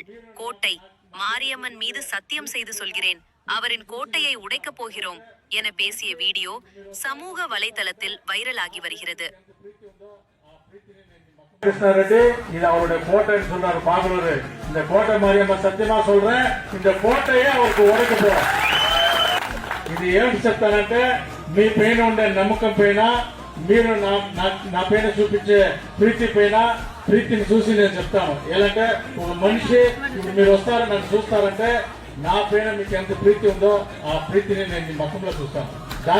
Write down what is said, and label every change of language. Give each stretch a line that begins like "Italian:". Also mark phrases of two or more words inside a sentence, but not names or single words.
Tamil: கோட்டை மாரியம்மன் மீது சத்தியம் செய்து சொல்கிறேன், அவரின் கோட்டையை உடைக்கப் போகிறோம் என பேசிய வீடியோ சமூக வலைதளத்தில் வைரலாகி வருகிறது. கிருஷ்ணா ரெட்டி இது அவருடைய கோட்டைன்னு சொல்றாரு பாகலூர். இந்த கோட்டை மாரியம்மன் சத்தியமா சொல்றேன், இந்த கோட்டையே அவருக்கு உடைக்க போறா.
Telugu: ఇది ఏం చెప్తానంటే, మీ పైన ఉండే నమ్మకం పైన మీరు నా పైన చూపించే ప్రీతి పైన ప్రీతిని చూసి నేను చెప్తాను. ఎలాంటే ఒక మనిషి ఇప్పుడు మీరు వస్తారు నన్ను చూస్తారంటే నా పైన మీకు ఎంత ప్రీతి ఉందో ఆ ప్రీతిని నేను మీ ముఖంలో చూస్తాను.